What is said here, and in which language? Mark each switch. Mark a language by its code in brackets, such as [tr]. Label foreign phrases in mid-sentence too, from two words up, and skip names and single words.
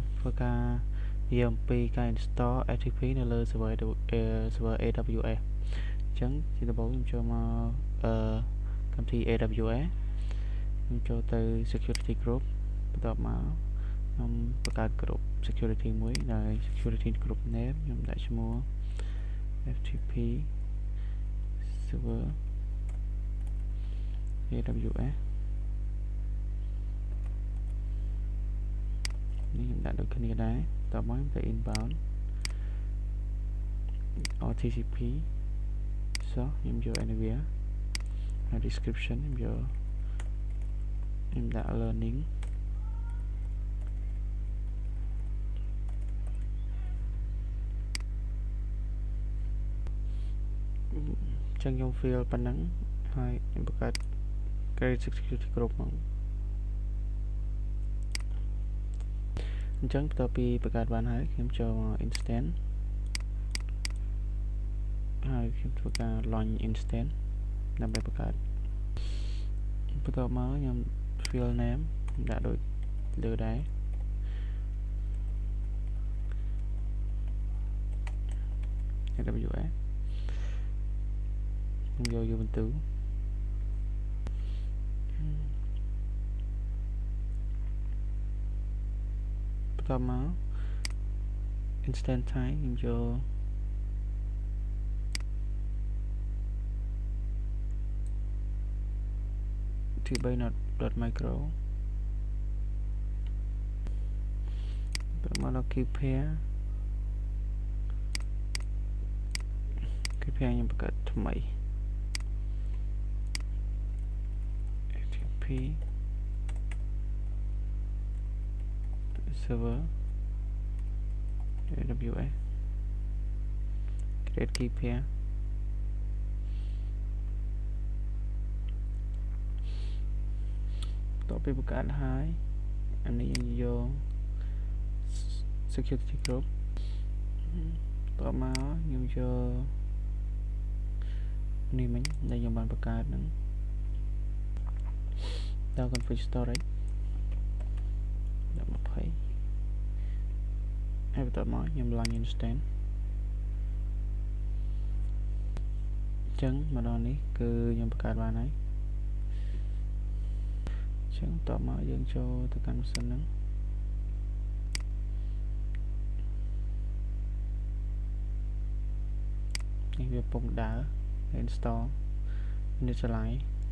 [km] ធ្វើការនិយាយអំពីការ install FTP នៅលើ server AWS អញ្ចឹងជាដំបូងខ្ញុំចូលមកកម្មវិធី AWS ខ្ញុំចូលទៅ [en] security group [km] បន្ទាប់មកខ្ញុំបង្កើត [en] group security [km] មួយដែល [en] security group name [km] ខ្ញុំដាក់ឈ្មោះ [en] FTP server AWS [km] នេះខ្ញុំដាក់ដូចគ្នាដែរតោះមកទៅ inbound [en] or TCP [km] ខ្ញុំយក [en] anywhere description [km] ខ្ញុំដាក់ learning ចឹងខ្ញុំ fill ប៉ុណ្ណឹងហើយខ្ញុំបង្កើត [en] create security group [km] មកអញ្ចឹងបន្ទាប់ពីបង្កើតបានហើយខ្ញុំចូលមក instance ហើយខ្ញុំធ្វើការ [en] launch instance [km] ដើម្បីបង្កើតបន្ទាប់មកខ្ញុំ [en] fill name [km] ខ្ញុំដាក់ដូចលើដែរ AWS ខ្ញុំយក Ubuntu បន្ទាប់មក [en] instance type [km] ខ្ញុំយក tb.micro បន្ទាប់មកដល់ [en] keep pair [km] ខ្ញុំបង្កើតថ្មី FTP [en] server AWS create key pair [km] តទៅបង្កើតហើយអានេះយក [en] security group [km] តមកខ្ញុំយក នេះមិញដែលខ្ញុំបានបង្កើតហ្នឹងដល់ [en] config storage [km] ដល់20 ហើយបន្ទាប់មកខ្ញុំ [en] launch instance [km] អញ្ចឹងមកដល់នេះគឺខ្ញុំបង្កើតបានហើយអញ្ចឹងបន្ទាប់មកយើងចូលទៅកាន់ម៉ាស៊ីនហ្នឹងនេះវាពុំដើរ [en] install initialize